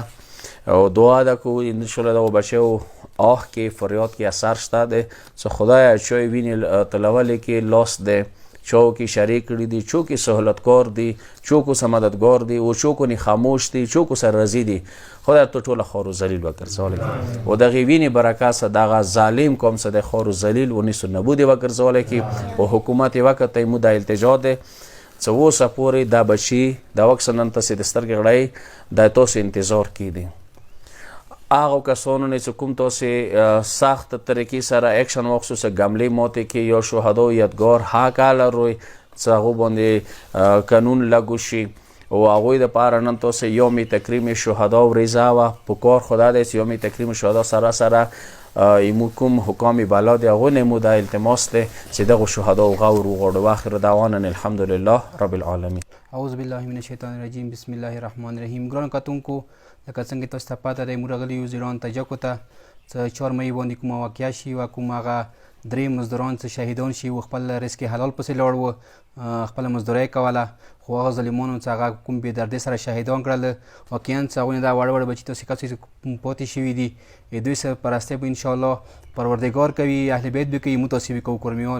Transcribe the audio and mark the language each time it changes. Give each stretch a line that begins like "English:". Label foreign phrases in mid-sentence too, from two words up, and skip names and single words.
Pashto: او دعا ده کوو انشاءالله دغو بچیو آه کې فریاد کې اثر شته دی چې خدایه چا یې وینې تلولې کې لاس دی چا کې شریک کړي دي چا کې سهولتکار دي چا کو سره مددگار دي او چا کو خاموش دي چا کو سره رضی دي خدای ته ټوله خوار و ذلیل وګرځولی کړي او دغې وینې برکت څخه دغه ظالم قوم څه دی خوار و ذلیل و نیست و نبود یې وګرځولی کړي او حکومت یې وکړ مو دا التجا دی چې اوسه پورې دا بچي دا وکسه نن تاسې د سترګې غړی دا تاسې انتظار کیدي هغو کسانو نه چې کوم تاسې سخت طریقې سره اکشن واخیستو چې ګملې ماتې کې یا شهدا یادګار حق هله روی چې هغو باندې قانون لګو شي او هغوی دپاره نن تاسې یوم تکریم شهدا ورځه وه په کار خدا دی چې یوم تکریم شهدا سره سره ایمو کوم حکام بالا دی هغو نه مو دا التماس دی چې دغو شهدا غور وغواړو
Arabic: واخر دعوانا الحمدلله رب العالمین. اعوذ بالله من الشیطان الرجیم بسم الله الرحمن الرحیم.
Pashto: ګرانو کتونکو لکه څنګه تاسو ته پته دی موږ راغلي یو زیران ته جکو ته چې 4 مۍ باندې کومه واقعه شي و کوم هغه درې مزدوران چې شهیدان شي و خپل رزق حلال پسې لاړ و خپله مزدورۍ کوله خو هغه ظالمانو چې هغه کوم بې دردۍ سره شهیدان کړل واقعا چې هغوی نه دا واړه واړه بچي تاسې کسې پاتې شوي دي دوی سره پرستی به انشاءالله پروردګار کوي اهل بیت به کوي موږ تاسې به کوو کورمیان